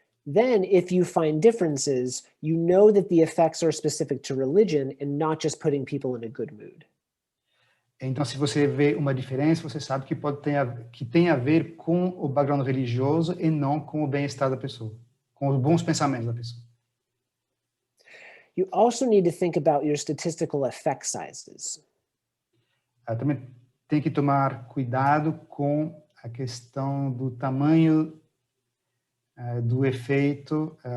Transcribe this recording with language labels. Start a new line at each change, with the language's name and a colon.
English: Then, if you find differences, you know that the effects are specific to religion and not just putting people in a good mood.
Portuguese: Então, se você vê uma diferença, você sabe que tem a ver com o background religioso e não com o bem-estar da pessoa, com os bons pensamentos da pessoa.
English: You also need to think about your statistical effect sizes.
Portuguese: Também tem que tomar cuidado com a questão do tamanho do efeito